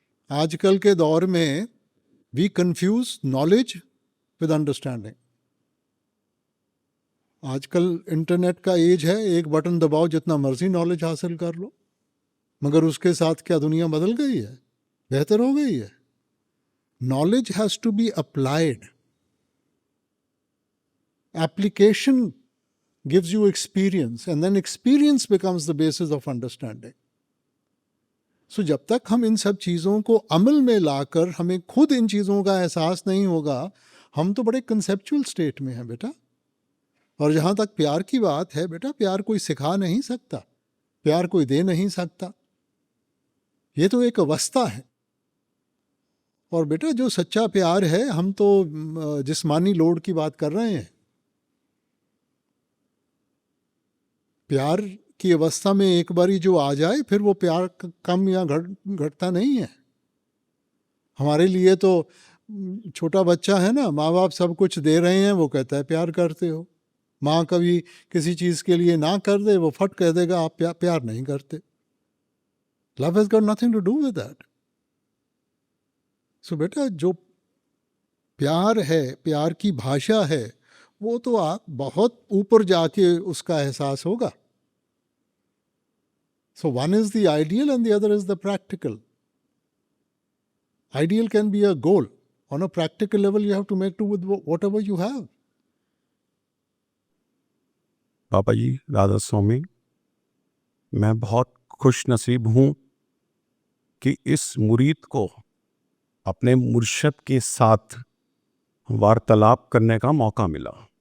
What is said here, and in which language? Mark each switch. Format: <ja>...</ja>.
<hi>आजकल के दौर में</hi> <en>We confuse knowledge with understanding.</en> <hi>आजकल इंटरनेट का एज है, एक बटन दबाओ जितना मर्जी नॉलेज हासिल कर लो, मगर उसके साथ क्या दुनिया बदल गई है, बेहतर हो गई है?</hi> <en>Knowledge has to be applied. Application gives you experience and then experience becomes the basis of understanding.</en> <hi>So जब तक हम इन सब चीज़ों को अमल में लाकर हमें खुद इन चीज़ों का एहसास नहीं होगा, हम तो बड़े कंसेप्चुअल स्टेट में हैं बेटा. और जहाँ तक प्यार की बात है बेटा, प्यार कोई सिखा नहीं सकता, प्यार कोई दे नहीं सकता, ये तो एक अवस्था है. और बेटा जो सच्चा प्यार है, हम तो जिस्मानी लोड की बात कर रहे हैं. प्यार की अवस्था में एक बारी जो आ जाए, फिर वो प्यार कम या घटता नहीं है. हमारे लिए तो छोटा बच्चा है ना, माँ बाप सब कुछ दे रहे हैं, वो कहता है प्यार करते हो. माँ कभी किसी चीज़ के लिए ना कर दे, वो फट कह देगा आप प्यार नहीं करते.</hi> <en>Love has got nothing to do with that.</en> <hi>सो बेटा जो प्यार है, प्यार की भाषा है, वो तो आप बहुत ऊपर जाके उसका एहसास होगा.</hi> <en>So one is the ideal and the other is the practical. Ideal can be a goal. On a practical level, you have to make do with whatever you have.</en> <hi>पापा जी, राधा स्वामी, मैं बहुत खुश नसीब हूँ कि इस मुरीद को अपने मुर्शद के साथ वार्तालाप करने का मौका मिला.</hi>